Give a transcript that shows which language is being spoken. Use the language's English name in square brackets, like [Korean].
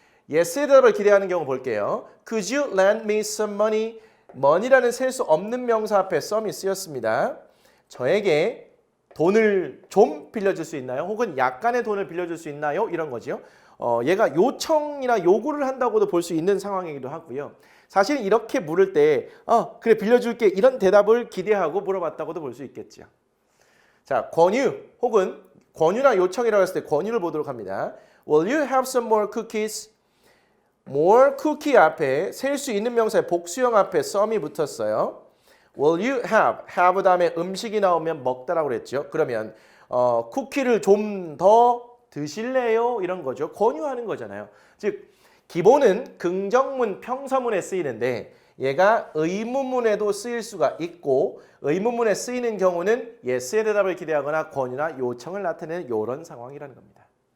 [Korean] yes의 대답을 기대하는 경우 볼게요. [English] Could you lend me some money? [Korean] money라는 셀 수 없는 명사 앞에 some이 쓰였습니다. 저에게 돈을 좀 빌려줄 수 있나요? 혹은 약간의 돈을 빌려줄 수 있나요? 이런 거죠. 얘가 요청이나 요구를 한다고도 볼 수 있는 상황이기도 하고요. 사실 이렇게 물을 때 그래 빌려줄게 이런 대답을 기대하고 물어봤다고도 볼 수 있겠죠. 자, 권유 혹은 권유나 요청이라고 했을 때 권유를 보도록 합니다. [English] Will you have some more cookies? [Korean] more cookie 앞에 셀 수 있는 명사의 복수형 앞에 some이 붙었어요. Will you have 다음에 음식이 나오면 먹다라고 그랬죠. 그러면 쿠키를 좀 더 드실래요? 이런 거죠. 권유하는 거잖아요. 즉 기본은 긍정문, 평서문에 쓰이는데 얘가 의문문에도 쓰일 수가 있고 의문문에 쓰이는 경우는 yes의 대답을 기대하거나 권유나 요청을 나타내는 이런 상황이라는 겁니다.